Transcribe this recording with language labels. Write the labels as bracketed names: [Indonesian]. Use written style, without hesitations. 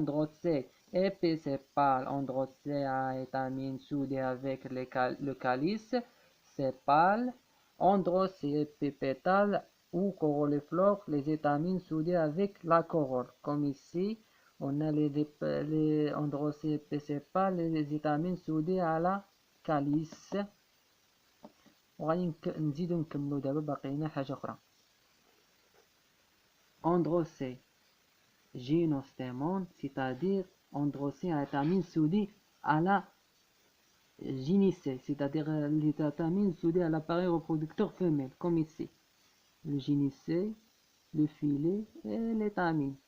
[French] Androcée épicépale, androcée à étamines soudées avec le calice, sépale. Androcée épipétale ou coroliflore, les étamines soudées avec la corolle. Comme ici, on a les androcées épicépales et les étamines soudées à la calice. [Arabic] وغادي نزيدو نكملو دابا باقينا حاجة أخرى. [French] Androcée gynostémon, c'est-à-dire androcée à étamines soudées à la gynicée, c'est-à-dire les étamines soudées à l'appareil reproducteur femelle, comme ici. Le gynicée, le filet et l'étamine.